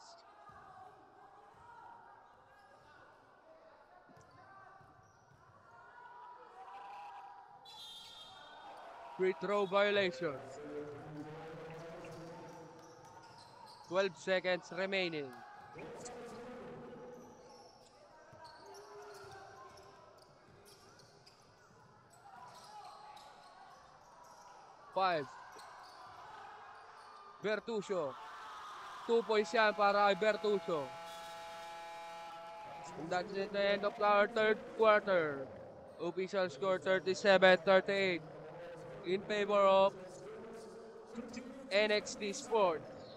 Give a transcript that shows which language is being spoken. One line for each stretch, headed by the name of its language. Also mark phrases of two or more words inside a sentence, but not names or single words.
English: Free throw violation. 12 seconds remaining. Five. Bertuccio.
Filipino: 2 points yan para kay Bertuccio.
English: And that's it, the end of our third quarter. Official score 37-38 in favor of NXT Sports.